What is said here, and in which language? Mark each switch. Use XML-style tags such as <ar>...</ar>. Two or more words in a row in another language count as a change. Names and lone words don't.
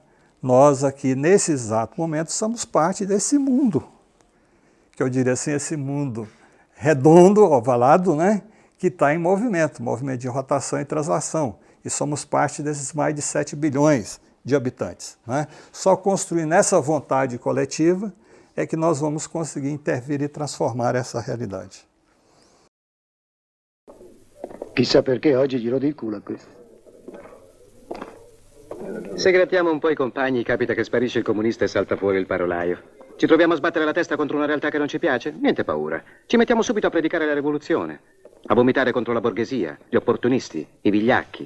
<pt>Nós aqui, nesse exato momento, somos parte desse mundo, que eu diria assim, esse mundo redondo, ovalado, né? Que está em movimento de rotação e translação. E somos parte desses mais de 7 bilhões de habitantes. Não é? Só construindo essa vontade coletiva é que nós vamos conseguir intervir e transformar essa realidade.</pt> <it>Chissà perché oggi glielo di culo a questo. Se grattiamo un po' i compagni, capita che sparisce il comunista e salta fuori il parolaio. Ci troviamo a sbattere la testa contro una realtà che non ci piace? Niente paura. Ci mettiamo subito a predicare la rivoluzione. a vomitare contro la borghesia, gli opportunisti, i vigliacchi.</it>